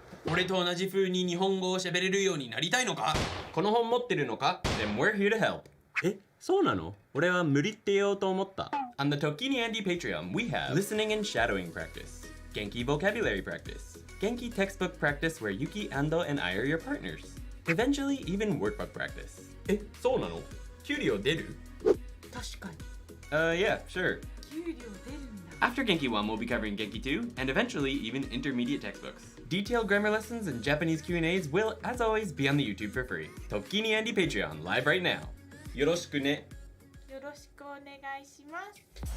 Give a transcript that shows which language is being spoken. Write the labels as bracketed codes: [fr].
[ja] 俺と同じ風に日本語を喋れるようになりたいのか? この本持ってるのか? [en] Then we're here to help. [ja] え、そうなの? 俺は無理って言おうと思った. [en] On the ToKini Andy Patreon, we have listening and shadowing practice, Genki vocabulary practice, Genki textbook practice where Yuki, Ando, and I are your partners. Eventually, even workbbook practice. [ja] え、そうなの?給料出る? 確かに。 [en] Yeah, sure. [ja] 給料出るんだ。 [en] After Genki 1, we'll be covering Genki 2, and eventually even intermediate textbooks. Detailed grammar lessons and Japanese Q&As will, as always, be on the YouTube for free. ToKini Andy Patreon, live right now. [ja] よろしくね。よろしくお願いします。